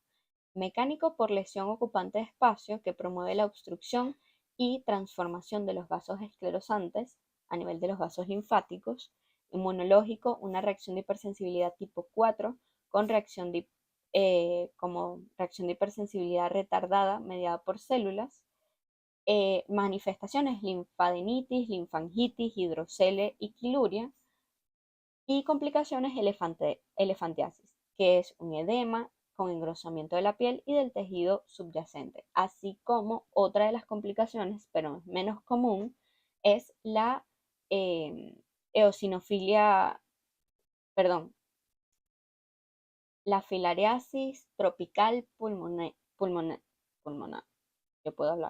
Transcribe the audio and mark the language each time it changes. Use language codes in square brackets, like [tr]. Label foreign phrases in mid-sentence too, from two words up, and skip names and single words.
[es] Mecánico por lesión ocupante de espacio que promueve la obstrucción y transformación de los vasos esclerosantes a nivel de los vasos linfáticos. Inmunológico, una reacción de hipersensibilidad tipo 4 con como reacción de hipersensibilidad retardada mediada por células. Manifestaciones: linfadenitis, linfangitis, hidrocele y quiluria. Y complicaciones: elefantiasis, que es un edema con engrosamiento de la piel y del tejido subyacente, así como otra de las complicaciones, pero menos común, es la eh, eosinofilia, perdón, la filariasis tropical pulmonar, yo puedo hablar.